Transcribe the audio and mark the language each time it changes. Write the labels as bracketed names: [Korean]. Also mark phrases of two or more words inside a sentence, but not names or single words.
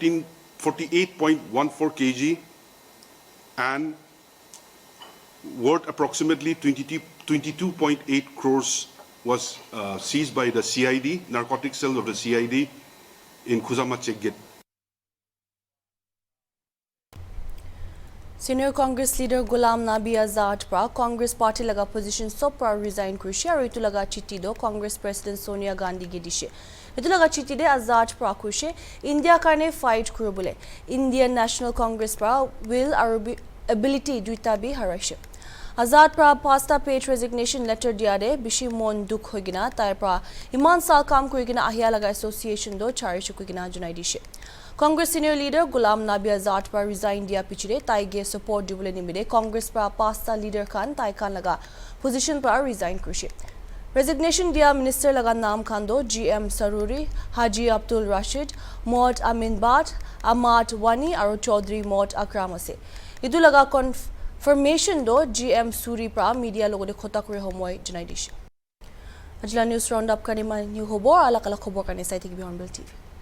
[English] 48.14 kg and worth approximately 22.8 crores was seized by the CID, narcotic cell of the CID in Khuzama Check Gate. [Naga Pidgin] Senior Congress leader Ghulam Nabi Azad pra Congress party laga position sopra resign kurishi aru itu laga chitti do Congress President Sonia Gandhi ge dishe. Itu laga chitti de Azad pra kushe India karne fight kurubule. Indian National Congress pra will aru ability duita bi harashe. Azad pra pasta page [English] resignation letter [Naga Pidgin] diade bishi mon duk hogina tar pra iman sal kam kurigina ahya laga association do chari chukugina junai dishe. Congress [English] senior leader [Naga Pidgin] Ghulam Nabi Azad par resign dia pichire taige support dibule nimide Congress pra pasta leader khan tai khan laga position par resign kurshe. Resignation dia minister laga naam khan do GM Saruri, Haji Abdul Rashid, Maud Amin Bhat, Ahmad Wani aru Chaudhry Maud Akram ase. Idu laga confirmation do GM Suri pra media logode khota kore homoy janai dishe. Ajla [English] news roundup [Naga Pidgin] kane ma new hobor ala kala khobor kane sai thik bi Hornbill TV.